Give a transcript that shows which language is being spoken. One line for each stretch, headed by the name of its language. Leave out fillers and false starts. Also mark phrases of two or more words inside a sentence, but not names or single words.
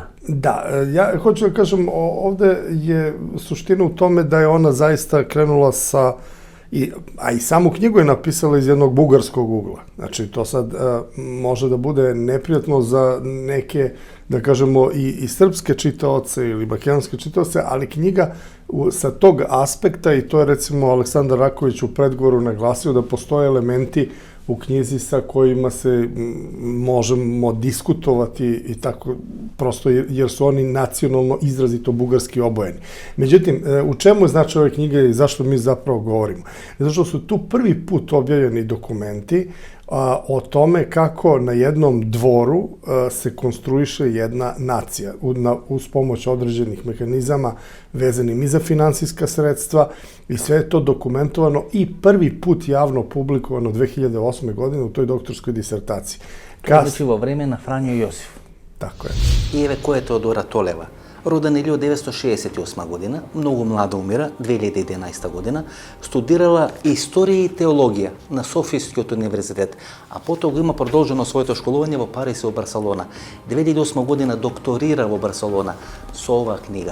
Serbian: Да, ја хочу да кажам, овде е суштина у томе да е она заиста кренула са а и саму книгу е написала из едnog бугарскog угла. Значи, то сад може да буде непријатно за неке, да кажемо, и српске читаоце или македонske čitaoce, ali knjiga sa tog aspekta, i to je recimo Aleksandar Raković u predgovoru naglasio, da postoje elementi u knjizi sa kojima se možemo diskutovati i tako, prosto jer su oni nacionalno izrazito bugarski obojeni. Međutim, u čemu je značaj ove knjige i zašto mi zapravo govorimo? Zato što su tu prvi put objavljeni dokumenti o tome kako na jednom dvoru se konstruiše jedna nacija uz pomoć određenih mehanizama vezanim i za finansijska sredstva i sve je to dokumentovano i prvi put javno publikovano 2008. godine u toj doktorskoj disertaciji.
Macedonian: Тоа значи во време на Фрањо Јосиф.
Serbian: Tako je.
Macedonian: И еве кој е Теодора Толева. Роден 1968 година, многу млада умира, 2011 година, студирала историја и теологија на Софискиот универзитет, а потоа го има продолжено своето школување во Париз и во Барселона. 2008 година докторира во Барселона со оваа книга.